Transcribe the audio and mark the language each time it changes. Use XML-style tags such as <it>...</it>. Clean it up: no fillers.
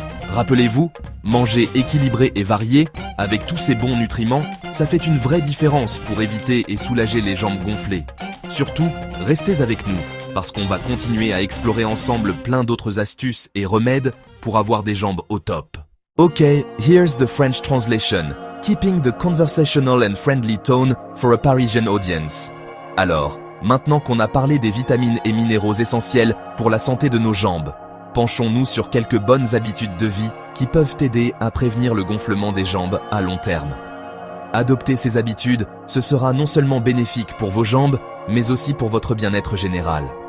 <fr>Rappelez-vous, manger équilibré et varié, avec tous ces bons nutriments, ça fait une vraie différence pour éviter et soulager les jambes gonflées. Surtout, restez avec nous, parce qu'on va continuer à explorer ensemble plein d'autres astuces et remèdes pour avoir des jambes au top.</fr> <en>Ok, here's the French translation. Keeping the conversational and friendly tone for a Parisian audience.</en> <fr>Alors, maintenant qu'on a parlé des vitamines et minéraux essentiels pour la santé de nos jambes, penchons-nous sur quelques bonnes habitudes de vie qui peuvent aider à prévenir le gonflement des jambes à long terme. Adopter ces habitudes, ce sera non seulement bénéfique pour vos jambes, mais aussi pour votre bien-être général.</fr>